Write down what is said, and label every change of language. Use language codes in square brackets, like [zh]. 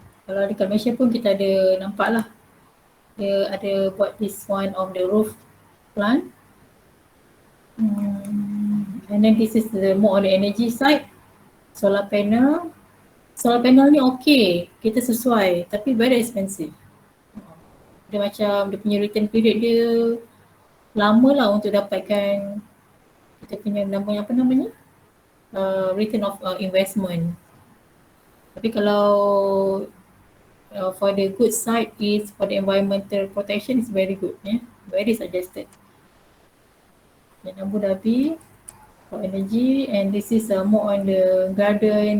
[ms] Kalau dekat Malaysia pun kita ada nampak lah. Dia ada buat [en] this one of the roof plant. And then this is the more on the energy side. [ms] Solar panel. Solar panel ni okay, kita sesuai, tapi [en] very expensive. [ms] Dia macam dia punya return period dia lama lah untuk dapatkan kita punya namanya apa namanya? [en] Return of investment. [ms] Tapi kalau [en] for the good side is for the environmental protection is very good, very suggested. In Abu Dhabi for energy, and this is more on the garden.